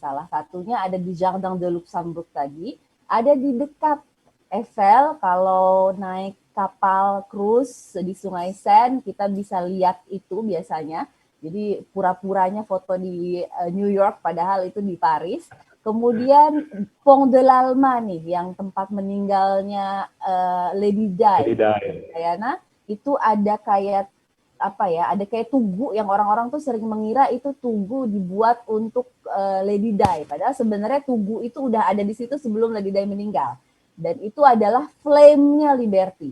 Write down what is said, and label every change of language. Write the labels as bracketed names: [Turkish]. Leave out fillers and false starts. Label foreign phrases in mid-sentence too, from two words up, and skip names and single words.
[Indonesian] Salah satunya ada di Jardin de Luxembourg tadi, ada di dekat Eiffel. Kalau naik kapal cruise di Sungai Seine, kita bisa lihat itu biasanya. Jadi pura-puranya foto di New York, padahal itu di Paris. Kemudian Pont de l'Alma nih, yang tempat meninggalnya Lady Di. Diana, itu ada kayak apa ya, ada kayak tugu yang orang-orang tuh sering mengira itu tugu dibuat untuk Lady Di, padahal sebenarnya tugu itu udah ada di situ sebelum Lady Di meninggal, dan itu adalah flame-nya Liberty.